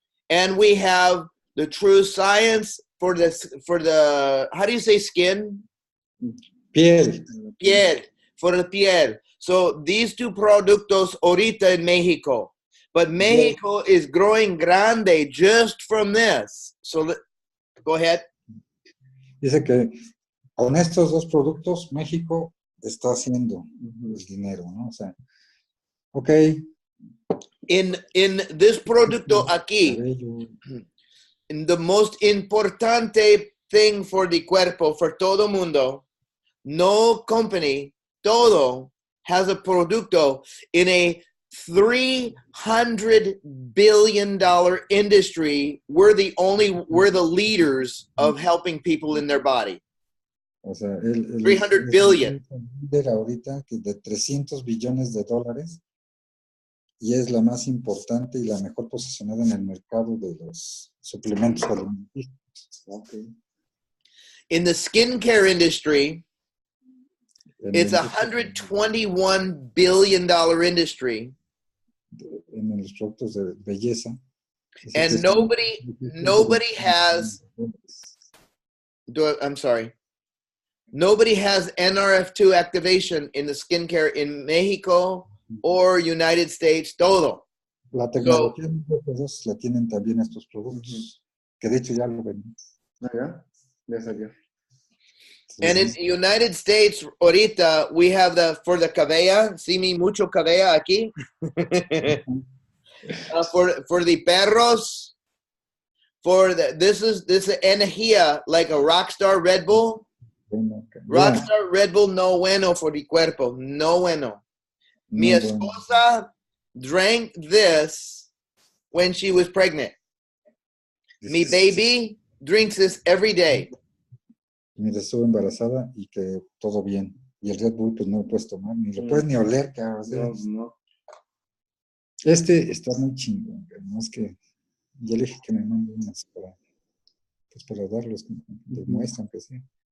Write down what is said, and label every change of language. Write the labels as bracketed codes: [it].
[en] And we have the True Science for the how do you say skin? [es] Piel. [en] For the piel. So these two [es] productos ahorita [en] in Mexico. But Mexico is growing [es] grande [en] just from this. So go ahead. [es] Dice que con estos dos productos México está haciendo el dinero, ¿no? O sea, okay. [en] In this [es] producto aquí, [en] in the most [es] importante [en] thing for the [es] cuerpo, [en] for [es] todo mundo, [en] no company, todo has a producto in a $300 billion industry. We're the leaders of helping people in their body. [es] O sea, [en] 300 billion. [es] Líder ahorita que de $300 billones, y es la más importante y la mejor posicionada en el mercado de los suplementos alimenticios. [en] Okay. In the skincare industry, it's a $121 billion industry. [es] En los productos de belleza. [en] And nobody has NRF2 activation in the skincare in Mexico or United States, [es] todo. La tecnología la tienen también estos productos, que de hecho ya lo ven. Ya salió. [en] And in the United States, [es] ahorita, [en] we have for the cabella, see me [es] mucho cabella aquí. [en] For the [es] perros, [en] this is [es] energía, [en] like a rock star Red Bull. [es] bueno. Ya, Rockstar Red Bull no bueno [en] for the [es] cuerpo. No bueno. Mi no, bueno. esposa [en] drank this when she was pregnant. [es] Mi [en] baby drinks this every day. [es] Mira, estuve embarazada y que todo bien. Y el Red Bull, pues no lo puedes tomar, ni lo puedes ni oler, cabrón. O sea, No. este está muy chingón, pero no es que ya le dije que me manden unas para darlos, de muestra, aunque sea.